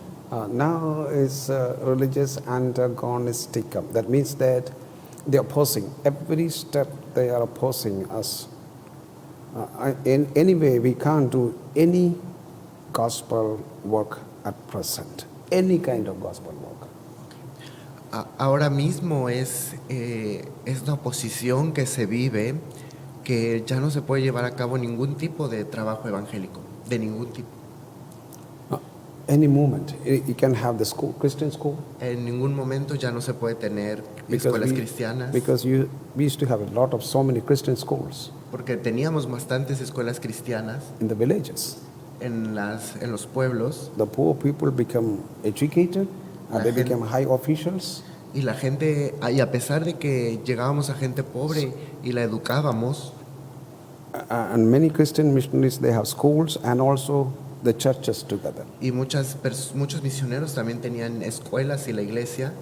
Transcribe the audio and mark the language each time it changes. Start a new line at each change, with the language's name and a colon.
English: Now is religious antagonistic. That means that they're opposing. Every step they are opposing us. In any way, we can't do any gospel work at present. Any kind of gospel work.
Spanish: Ahora mismo es la oposición que se vive, que ya no se puede llevar a cabo ningún tipo de trabajo evangélico, de ningún tipo.
English: Any moment, you can have the school, Christian school.
Spanish: En ningún momento ya no se puede tener escuelas cristianas.
English: Because we used to have so many Christian schools.
Spanish: Porque teníamos bastantes escuelas cristianas
English: in the villages.
Spanish: en los pueblos.
English: The poor people become educated and they become high officials.
Spanish: Y la gente, y a pesar de que llegábamos a gente pobre y la educábamos,
English: And many Christian missionaries, they have schools and also the churches together.
Spanish: y muchos misioneros también tenían escuelas y la iglesia,